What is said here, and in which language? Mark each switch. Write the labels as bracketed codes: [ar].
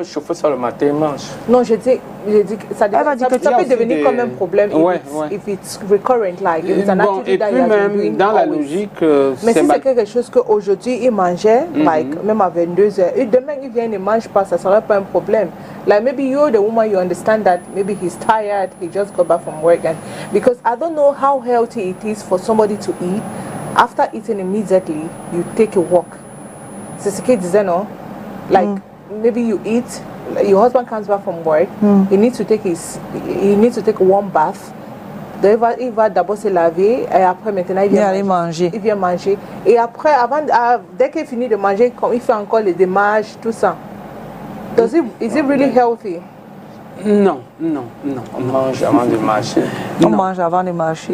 [fr] Chauffer ça le matin et mange. Non, je dis que ça peut devenir comme un problème [en] if it's recurrent, like if it's an activity that you are doing [fr] dans la [en] always. [fr] logique, mais si c'est quelque chose qu'aujourd'hui il mangeait, like même à 22 heures, et demain il vient et ne mange pas, ça ne serait pas un problème. [en] Like maybe you're the woman, you understand that maybe he's tired, he just got back from work, and because I don't know how healthy it is for somebody to eat. After eating immediately, you take a walk. [fr] C'est ce qu'il disait, non? [en] Like, maybe you eat, your husband comes back from work, he needs to take a warm bath. [fr] Il va d'abord se laver, et après maintenant il vient manger. Il vient manger. Et après, dès qu'il finit de manger, il fait encore les démarches, tout ça. [en] Is it really healthy? [fr] Non. On mange avant de marcher. On mange avant de marcher.